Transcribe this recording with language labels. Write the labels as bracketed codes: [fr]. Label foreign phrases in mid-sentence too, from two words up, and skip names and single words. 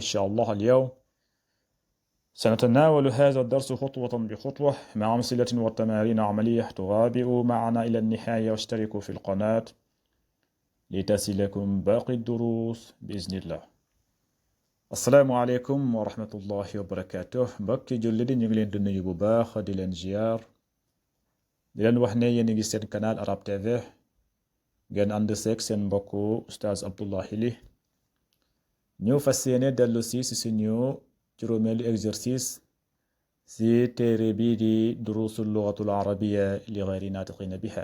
[ar] إن شاء الله اليوم سنتناول هذا الدرس خطوة بخطوة مع أمثلة وتمارين عملية. تتابعوا معنا إلى النهاية واشتركوا في القناة لتصلكم باقي الدروس بإذن الله. السلام عليكم ورحمة الله وبركاته. [wo] mbokki julli di ñu ngi leen di nuyu bu baax di leen ziar di leen wax ne yéen a ngi seen canal Arab TV ngeen ànd seeg seen mbokku Oustaz Abdoulaye Ly ñu fas yéene dellu si suñu juróomeelu exercice si téere bii di durusul lugatul arabiya li ghayri natiqina biha.